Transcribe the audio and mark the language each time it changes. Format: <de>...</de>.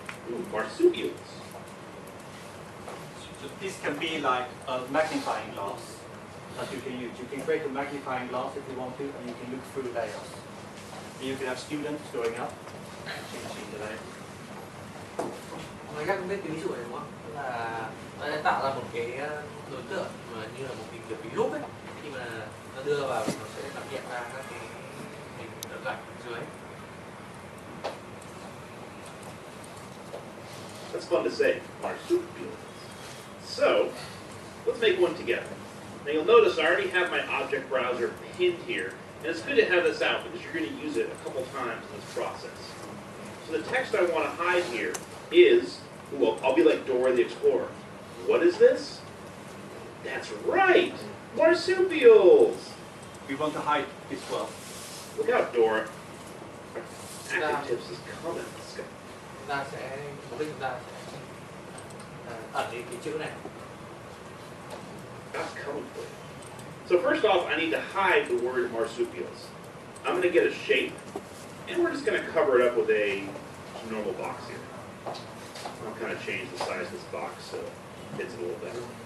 <en>Ooh, marsupials. So this can be like a magnifying glass that you can use. You can create a magnifying glass if you want to, and you can look through layers. And you can have students going up, changing the layer.</en> <vi>Mọi người chắc cũng biết cái ví dụ này đúng không? Tức là nó sẽ tạo ra một cái đối tượng mà như là một kiểu kính lúp ấy, khi mà nó đưa vào nó sẽ làm hiện ra các cái hình đỡ gạch dưới.</vi> <en>That's fun to say, marsupials. So, let's make one together. Now you'll notice I already have my object browser pinned here, and it's good to have this out because you're going to use it a couple times in this process. So the text I want to hide here is, well, I'll be like Dora the Explorer. What is this? That's right, marsupials. We want to hide this well. Look out, Dora. Active tips is coming. Let's go.</en> <vi>Chúng ta sẽ mục đích chúng ta sẽ ẩn đi cái chữ này.</vi> <en>That's coming for you. So first off, I need to hide the word marsupials. I'm going to get a shape, and we're just going to cover it up with a normal box here. I'll kind of change the size of this box so it fits it a little better.</en>